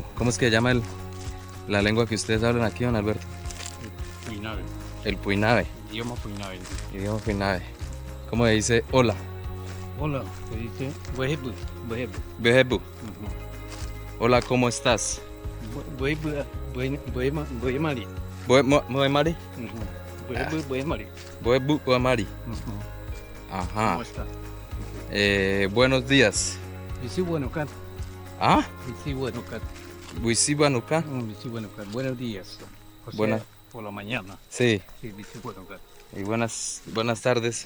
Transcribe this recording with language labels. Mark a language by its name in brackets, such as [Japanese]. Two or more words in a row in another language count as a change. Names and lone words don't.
[Spanish] ¿Cómo es que se llama la lengua que ustedes hablan aquí, don Alberto? Puinave, El Puinave, idioma Puinave. idioma Puinave. ¿Cómo se dice hola? Hola, se dice [Puinave] Wehebu, Wehebu. [Spanish] Bejebu. Hola, ¿cómo estás? [Puinave] Wehebu, Weemari. Moemari. Wehebu, Weemari. Boebu Moemari. [Spanish] Ajá. ¿Cómo está? Buenos días. [Puinave] Visi bueno cat, [Spanish] ¿Ah? [Puinave] visi bueno cat, Wisi Banuka. visi bueno cat. [Spanish] Buenos días. O sea, Buenas. por la mañana. Sí. [Puinave] Sí, visi bueno cat. [Spanish] Y buenas tardes.